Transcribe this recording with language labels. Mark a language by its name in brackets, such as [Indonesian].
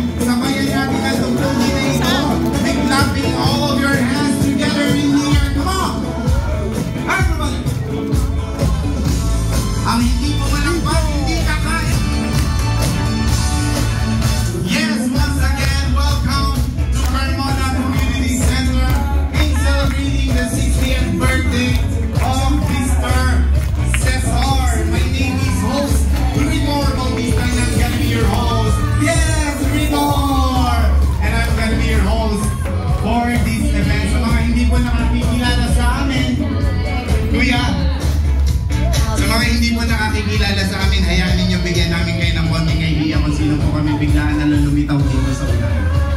[Filipino] Sabayan natin ang tugtugin na ito. [English] And clapping all of your hands together in the air. Come on! Everybody! [Filipino] Ang hindi po malakpak, hindi kakain. [English] Yes, once again, welcome to Carmona Community Center in celebrating the 60th birthday of Mr. Cesar. My name is host Rinor Bautista and I'm gonna be your host. Yes, Rinor! And I'm gonna be your host for this event. [Filipino] Sa mga hindi po nakakikilala sa amin, Kuya, sa mga hindi po nakakikilala sa amin, hayaan ninyo bigyan namin kayo ng konting idea kung sino po kami biglaan na lumitaw dito sa unahan.